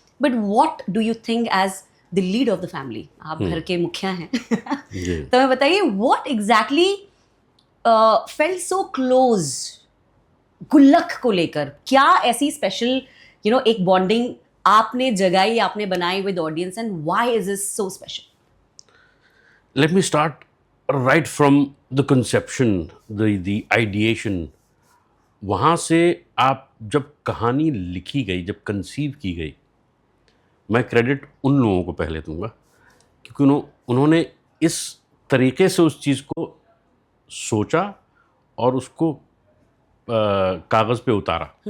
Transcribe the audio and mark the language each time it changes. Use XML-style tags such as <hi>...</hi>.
<en>but what do you think as the lead of the family,</en> <hi>आप घर के मुखिया हैं, तो मैं बताइए</hi> <en>What exactly felt so close Gullak को लेकर?</en> <hi>क्या ऐसी स्पेशल एक बॉन्डिंग आपने जगाई, आपने बनाई</hi> <en>With audience, and why is this so special? Let me start right from the conception, the ideation.</en> <hi>वहाँ से आप जब कहानी लिखी गई, जब कंसीव की गई, मैं क्रेडिट उन लोगों को पहले दूंगा क्योंकि उन्होंने इस तरीके से उस चीज़ को सोचा और उसको कागज़ पे उतारा.</hi>